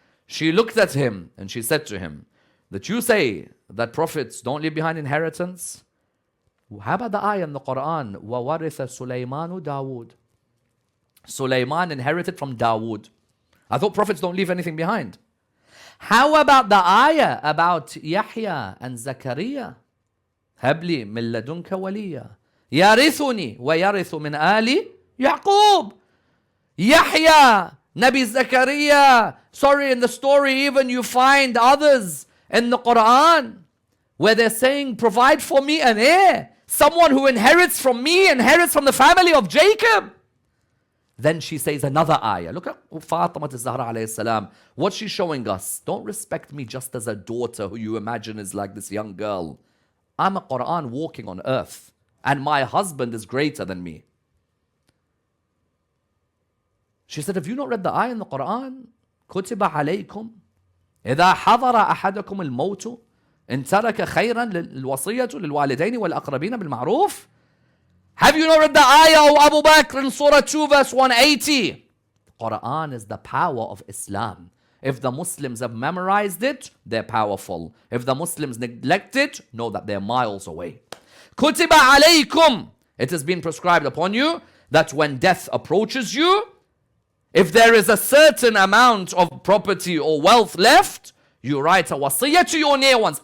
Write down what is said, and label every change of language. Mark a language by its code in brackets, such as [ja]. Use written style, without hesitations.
[en] She looked at him and she said to him, that you say that prophets don't leave behind inheritance? How about the ayah in the Quran? [ar] وَوَرِثَ سُلَيْمَانُ دَاوُودَ. [en] Sulaiman inherited from Dawood. I thought prophets don't leave anything behind. How about the ayah about Yahya and Zakaria? [ar] هَبْلِي مِن لَدُنْكَ وَلِيًّا يَرِثُنِي وَيَرِثُ مِنْ آلِ Yaqub. [en] Yahya, Nabi Zakaria. Sorry, in the story even you find others in the Quran where they're saying, provide for me an heir. Someone who inherits from me, inherits from the family of Jacob. Then she says another ayah. Look at Fatima al-Zahra alayhi salam. What she's showing us. Don't respect me just as a daughter who you imagine is like this young girl. I'm a Quran walking on earth. And my husband is greater than me. She said, have you not read the ayah in the Quran? [ar] كتب عليكم إذا حضر أحدكم الموت إن ترك خيرا للوصية للوالدين والأقربين بالمعروف. [en] Have you not read the ayah of Abu Bakr in Surah 2 verse 180? Quran is the power of Islam. If the Muslims have memorized it, they're powerful. If the Muslims neglect it, know that they're miles away. [ar] كتب عليكم. [en] It has been prescribed upon you that when death approaches you, if there is a certain amount of property or wealth left, you write a wasiyah to your near ones.